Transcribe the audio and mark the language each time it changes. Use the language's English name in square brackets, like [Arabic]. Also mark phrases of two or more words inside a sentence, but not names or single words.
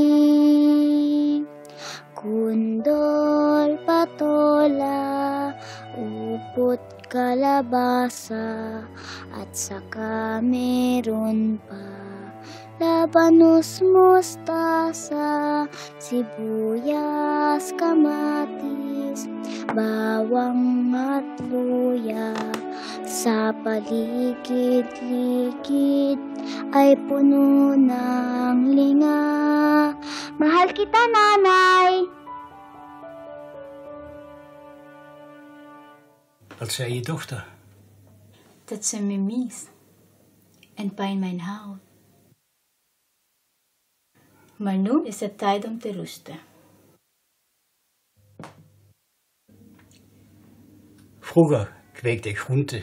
[Filipino] kundol, patola, upot, kalabasa, at saka meron pa labanos, mustasa, sibuyas, kamatis, bawang at luya. Sa paligid-ligid ay puno ng linga. Mahal kita, nanay! [Dutch] Wat zei je dochter? Dat ze me mis en pijn mijn houdt. Maar nu is het tijd om te rusten. Vroeger kweekte ik groenten.